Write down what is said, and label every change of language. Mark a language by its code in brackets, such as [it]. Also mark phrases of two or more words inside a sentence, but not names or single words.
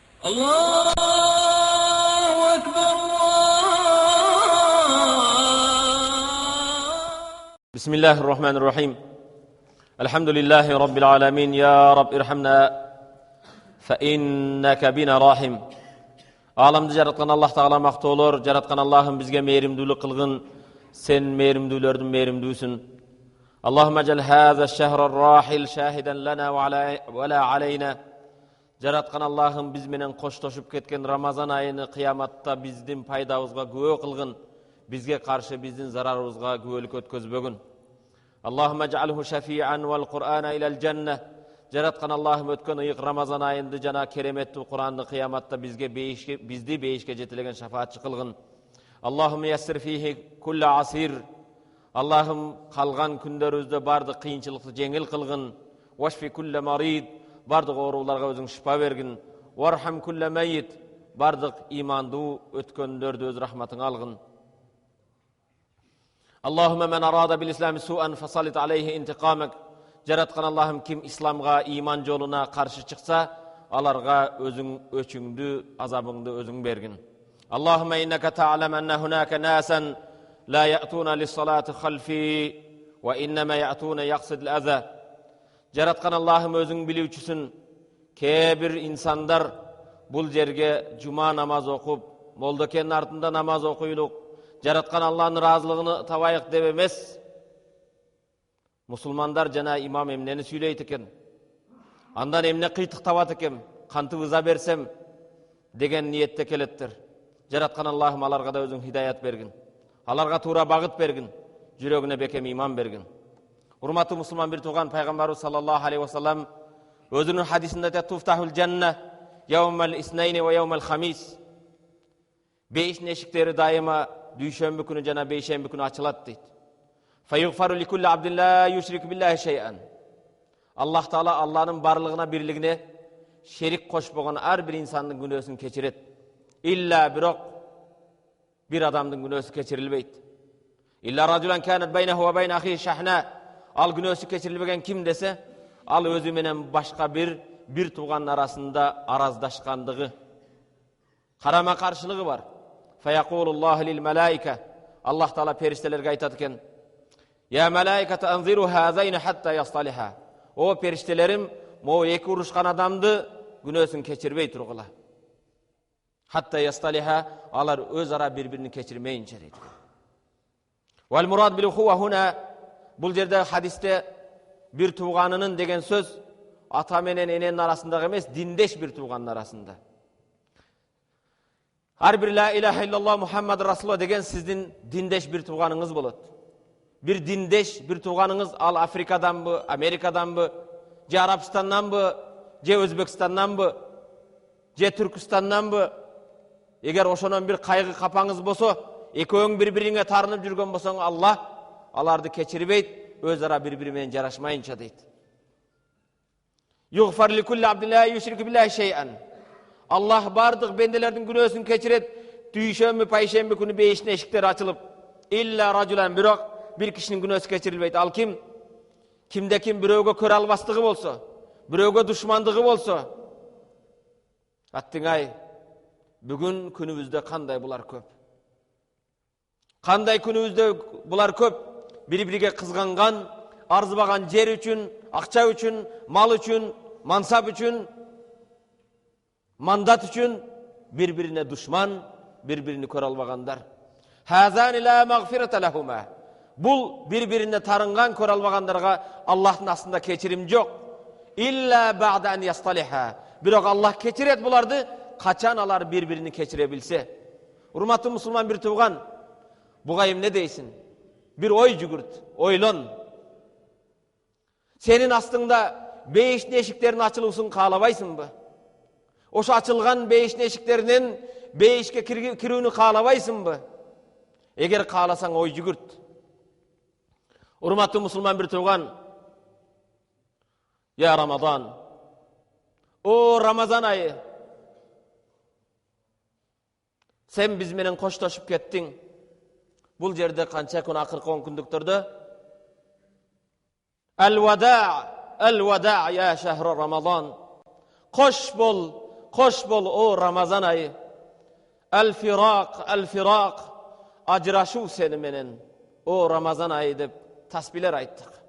[ar] الله أكبر بسم الله الرحمن الرحيم الحمد لله رب العالمين يا رب ارحمنا فإنك بنا راحم [ky] Alamды жараткан Аллах Таала мактоолор, жараткан Аллахым бизге мээримдүүлүк кылгын, сен мээримдүүлөрдүн мээримдүүсүн. [ar] اللهم اجعل هذا الشهر راحل شاهدا لنا و لا علينا. [ky] Жараткан Аллахым биз менен коштошуп кеткен Рамазан айыны кыяматта биздин пайдабызга күбө кылгын, бизге каршы биздин зарарыбызга күбөлүк өткөзбөгүн. [ar] اللهم اجعله شافعا والقرآن إلى الجنة. [ky] Жараткан Аллахым өткөн ыйык Рамазан айында жана кереметтүү Куранды кыяматта бизди бейишке жетелеген шафаатчы кылгын. [ar] اللهم يسر فيه كل عسير. [ky] Аллахым калган күндөрүбүздө бардык кыйынчылыкты жеңил кылгын. [ar] واشف كل مريض. [ky] Бардык ооруларга өзүң шифа бергин. [ar] وارحم كل ميت. [ky] Бардык имандуу өткөндөрдү өз рахматыңа алгын. [ar] اللهم من أراد بالإسلام سوءا فسلط عليه انتقامك. [ky] Жараткан Аллахым ким исламга, иман жолуна каршы чыкса, аларга өзүң өчүңдү, азабыңды өзүң бергин. [ar] اللهم إنك تعلم أن هناك ناسا لا يأتون للصلاة خلفي وإنما يأتون يقصد الأذى. [ky] Жараткан Аллахым өзүң билүүчүсүн, кээ-бир инсандар бул жерге жума намаз окуп, молдокенин артында намаз окуйлук, жараткан Аллахтын ыраазылыгын табайык деп эмес. Мусулмандар жана имам эмнени сүйлөйт экен, андан эмне кыйтык табат экен, кантип ыза берсем деген ниетте келеттер. Жараткан Аллахым аларга да өзүң хидаят бергин, аларга туура багыт бергин, жүрөгүнө бекем иман бергин. Урматтуу мусулман бир тууган пайгамбарыбыз саллаллаху алейхи вассалам өзүнүн хадисинде айтат: [ar] "تفتح الجنة يوم الاثنين ويوم الخميس." [ky] Бейиштин эшиктери дайыма дүйшөмбү күнү жана бейшемби күнү ачылат дейт. [ar] فيغفر لكل عبد لا يشرك بالله شيئا. [ky] Аллах Таала Аллахтын барлыгына бирлигине шерик кошпогон ар бир инсандын күнөөсүн кечирет. Илля бирок бир адамдын күнөөсү кечирилбейт. [ar] إلا رجلا كانت بينه وبين أخيه شحناء. [ky] Ал күнөөсү кечирилбеген ким десе, ал өзү менен башка бир тууган арасында араздашкандыгы, карама каршылыгы бар. [ar] فيقول الله للملائكة. [ky] Аллах Таала периштелерге айтат экен: [ar] "يا ملائكة أنظروا هذين حتى يصطلحا." [ky] О периштелерим, могу эки урушкан адамды күнөөсүн кечирбей тургула. [ar] حتى يصطلحا, [ky] алар өз ара бири-бирин кечирмейинче дейт. [ar] والمراد بالأخوة هنا, [ky] бул жерде хадисте бир тууганынын деген сөз ата менен эненин арасындагы эмес, диндеш бир тууганын арасында. Ар бир [ar] لا إله إلا الله محمد رسول الله [ky] деген сиздин диндеш бир тууганыңыз болот. Бир диндеш, бир тууганыңыз ал Африкаданбы, Америкаданбы, же Арабстанданбы, же Өзбекстанданбы, же Түркүстанданбы. Эгер ошонон бир кайгы капаңыз болсо, экөөң бири-бириңе тарынып жүргөн болсоң, Аллах аларды кечирбейт, өз ара бири-бири менен жарашмайынча дейт. [ar] يغفر لكل عبد لا يشرك بالله شيئا. [ky] Аллах бардык бенделердин күнөөсүн кечирет. Дүйшөмбү, пайшемби күнү бейиштин эшиктери ачылып, [ar] إلا رجلا, [ky] бирок бир кишинин күнөөсү кечирилбейт. Ал ким? Кимде ким бирөөгө көрө албастыгы болсо, бирөөгө душмандыгы болсо, аттыңай, бүгүн күнүбүздө кандай булар көп. Кандай күнүбүздө булар көп. Бири-бириге кызганган, арзыбаган жер үчүн, акча үчүн, мал үчүн, мансап үчүн, мандат үчүн бири-бирине душман, бири-биrini көрө албагандар. [ar] هذان لا مغفرة لهما. [ky] Бул бири-бирине тарынган, көрө албагандарга Аллахтын астында кечирим жок. [ar] إلا بعد أن يصطلحا. [ky] Бирок Аллах кечирет буларды качан алар бири-биrini кечире билсе. Урматтуу мусулман бир тууган, буга эмне дейсиң? Бир ой жүгүрт, ойлон. Сенин астыңда бейиштин эшиктеринин ачылуусун каалабайсыңбы? Ошо ачылган бейиштин эшиктеринен бейишке кирүүнү каалабайсыңбы? Эгер кааласаң ой жүгүрт. Урматтуу мусулман бир тууган, я Рамазан, о Рамазан айы, сен биз менен коштошуп кеттиң. Бул жерде канча күн акыркы 10 күндүктөрдө [ar] الوداع يا شهر رمضان. [ky] Кош бол, Хош бол о Рамазан айы. [ar] الفراق, [ky] ажырашуу сени менен. О Рамазан айы деп тасбихтер айттык.